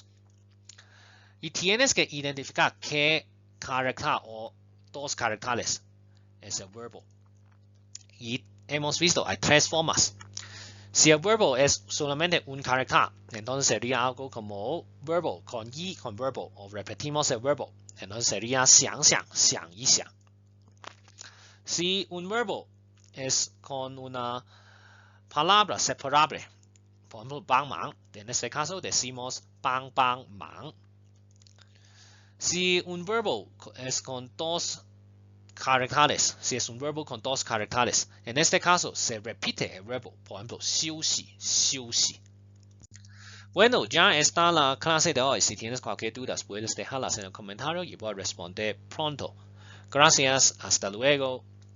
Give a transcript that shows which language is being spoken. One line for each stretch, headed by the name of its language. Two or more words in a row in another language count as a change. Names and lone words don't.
Spanish: Y tienes que identificar qué carácter o dos caracteres es el verbo. Y hemos visto, hay tres formas. Si el verbo es solamente un carácter, entonces sería algo como verbo con y con verbo, o repetimos el verbo, entonces sería
Chinese: 想想, 想一想.
Spanish: Si un verbo es con una palabra separable, por ejemplo,
Chinese: 帮忙,
Spanish: en este caso decimos 帮帮忙. Si un verbo es con dos caracteres, si es un verbo con dos caracteres, en este caso se repite el verbo, por ejemplo,
Chinese: 休息, 休息.
Spanish: Bueno, ya está la clase de hoy. Si tienes cualquier duda, puedes dejarlas en el comentario y voy a responder pronto. Gracias, hasta luego.